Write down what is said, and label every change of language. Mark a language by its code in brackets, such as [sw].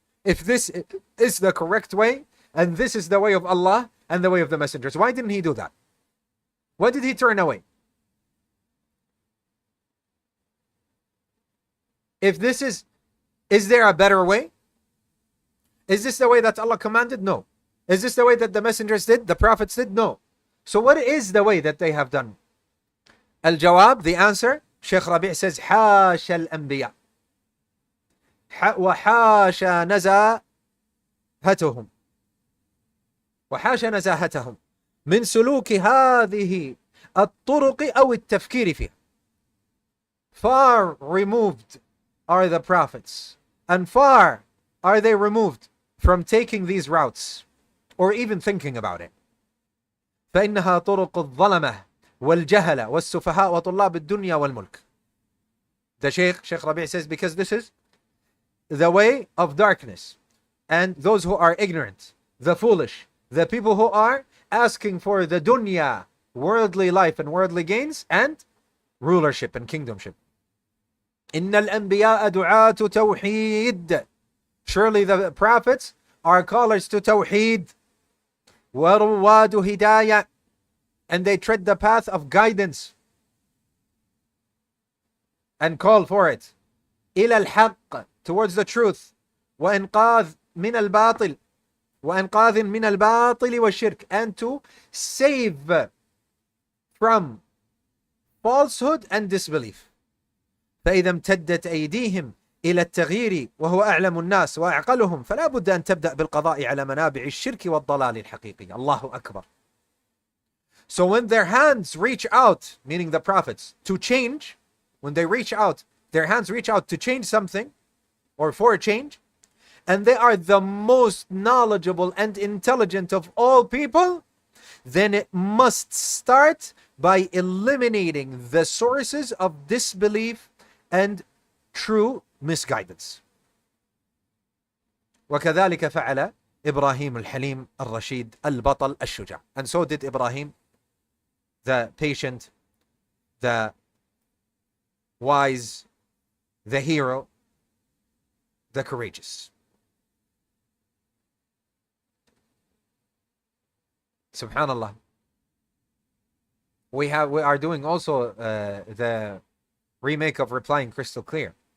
[en] If this is the correct way, and this is the way of Allah and the way of the messengers, why didn't he do that? Why did he turn away? If this is there a better way? Is this the way that Allah commanded? No. Is this the way that the messengers did, the prophets did? No. So what is the way that they have done? [ar] Al-Jawab, [en] the answer, Shaykh Rabi' says, [ar] حاشا الأنبياء وحاشا نزاهتهم وحاشا نزاهتهم من سلوك هذه الطرق أو التفكير فيها. [en] Far removed are the prophets, and far are they removed from taking these routes or even thinking about it. [ar] فإنها طرق الظلمة والجهلة والسفهاء وطلاب الدنيا والملك. [en] The Shaykh Rabi' says, because this is the way of darkness and those who are ignorant, the foolish, the people who are asking for the dunya, worldly life and worldly gains, and rulership and kingdomship. [ar] إن الأنبياء دعاة توحيد. [en] Surely the prophets are callers to Tawheed. [ar] ورواد هداية. [en] And they tread the path of guidance and call for it. [ar] إلى الحق, [en] towards the truth. [ar] وإنقاذ من الباطل. وإنقاذ من الباطل والشرك. [en] And to save from falsehood and disbelief. [ar] فإذا امتدت أيديهم إلى التغيير وهو أعلم الناس وأعقلهم فلا بد أن تبدأ بالقضاء على منابع الشرك والضلال الحقيقي. الله أكبر. [en] So when their hands reach out, meaning the prophets, to change, when they reach out, their hands reach out to change something or for a change, and they are the most knowledgeable and intelligent of all people, then it must start by eliminating the sources of disbelief and true misguidance. [ar] وكذلك فعل إبراهيم الحليم الرشيد البطل الشجاع. [en] And so did Ibrahim, the patient, the wise, the hero, the courageous. Subhanallah. We are doing also the remake of Replying Crystal Clear.